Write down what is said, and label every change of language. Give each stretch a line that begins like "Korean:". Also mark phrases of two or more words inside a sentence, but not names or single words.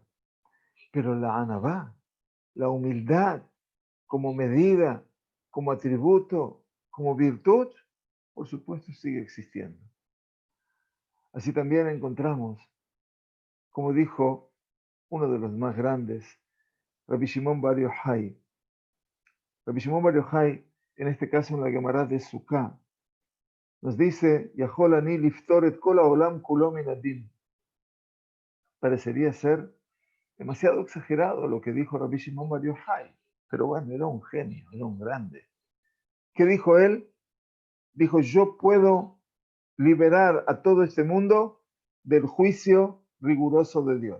Spanish: Pero la Anabá, la humildad como medida, como atributo, como virtud, por supuesto sigue existiendo. Así también encontramos, como dijo uno de los más grandes, Rabbi Shimon Bar Yochai. Rabbi Shimon Bar Yochai, en este caso en la Gemara de Sukkah, nos dice,
Hebrew: יכול אני לפטור כל העולם כולו מן הדין.
Spanish: Parecería ser demasiado exagerado lo que dijo Rabbi Shimon Bar Yochai, pero bueno, era un genio, era un grande. ¿Qué dijo él? Dijo, yo puedo liberar a todo este mundo del juicio riguroso de Dios.